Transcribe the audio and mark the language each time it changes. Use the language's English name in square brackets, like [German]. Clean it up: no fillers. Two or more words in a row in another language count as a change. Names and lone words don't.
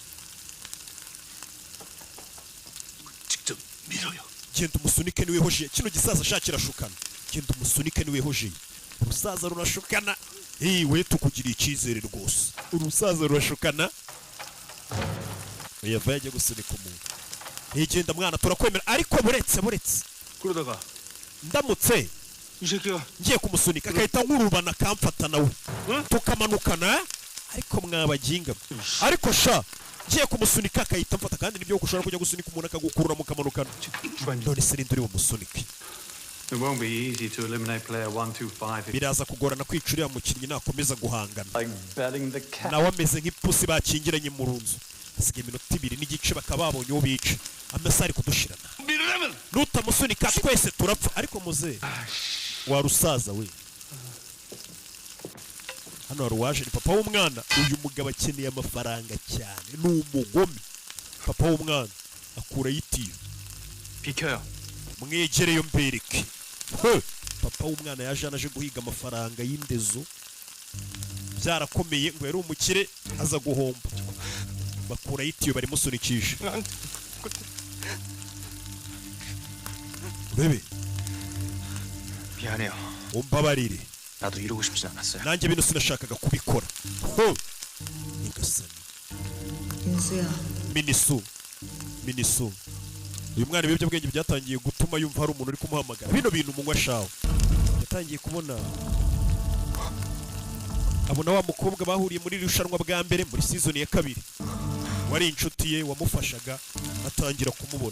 [Korean] 직접 밀어요. [Kinyarwanda] genda umusunike niwe hoje kino gisaza shakira shukana genda umusunike niwe hoje urusaza rurashukana we tukugiriye icyizere rwose urusaza rurashukana yava yajya gusunika umuntu genda mwana turakwemera ariko buretse [Korean] 그러다가 [Kinyarwanda] ndamutse [Korean] 이 새끼가 [Kinyarwanda] ngiye kumusunika agahita nkurubana akamfata nawe tukamanukana ariko mwabaginga ariko sha ngiye kumusunika akahita mfata kandi nibyo ushobora kujya gusunika umuntu akagukurura mukamanukana none se ninde uri bumusunike [English] It won't be easy to eliminate player 125. [Kinyarwanda] biraza kugorana kwica uriya mukinnyi nakomeza guhangana [English] Like betting the cat. [Kinyarwanda] nawe ameze nk'ipusi bakingiranye mu runzu hasigaye iminota 2 n'igice bakaba babonye uwo bica amasaha ari kudushirana [Korean] 밀으려면 [Kinyarwanda] nutamusunika twese turapfa ariko muze wa rusaza we hano hari uwaje ni papa w'umwana uyu mugabo akeneye amafaranga cyane ni umugome papa w'umwana akura yitiyo [Korean] 비켜요. [Kinyarwanda] mwegereyo mbereke papa w'umwana yaje anaje guhiga amafaranga y'indezo byarakomeye ngo yari umukire aza guhomba bakura yitiyo barimusunikisha urebe [Korean] 미안해요. [Kinyarwanda] umbabarire [Korean] 나도 이러고 싶진 않았어요. [Kinyarwanda] nanjye bino sinashakaga kubikora ho nyagasani [Korean] 민수야. [Kinyarwanda] minisu uyu mwana ibiyobyabwenge byatangiye gutuma yumva hari umuntu uri kumuhamagara bino bintu umunywa shawe yatangiye kubona abona wa mukobwa bahuriye muri irushanwa bwa mbere muri season ya 2 wari inshuti ye wamufashaga atangira kumubona